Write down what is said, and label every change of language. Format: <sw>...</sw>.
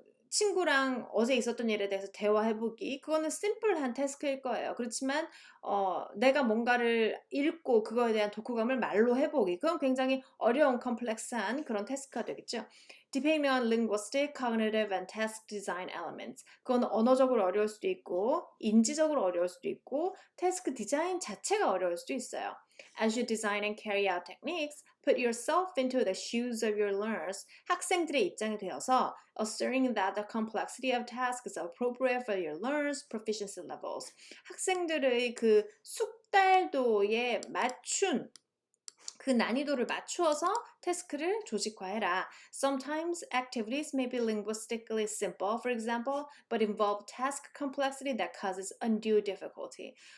<ko>친구랑 어제 있었던 일에 대해서 대화해보기, 그거는 심플한 태스크일 거예요. 그렇지만 내가 뭔가를 읽고 그거에 대한 독후감을 말로 해보기, 그건 굉장히 어려운 컴플렉스한 그런 태스크가 되겠죠.</ko> <en>Depending on linguistic, cognitive, and task design elements.</en> <ko>그건 언어적으로 어려울 수도 있고 인지적으로 어려울 수도 있고 태스크 디자인 자체가 어려울 수도 있어요.</ko> <en>As you design and carry out techniques, put yourself into the shoes of your learners.</en> <ko>학생들의 입장이 되어서</ko> <en>asserting that the complexity of tasks is appropriate for your learners' proficiency levels.</en> <ko>학생들의 그 숙달도에 맞춘 그 난이도를 맞추어서 태스크를 조직화해라.</ko> <en>Sometimes activities may be linguistically simple, for example, but involve task complexity that causes undue difficulty.</en>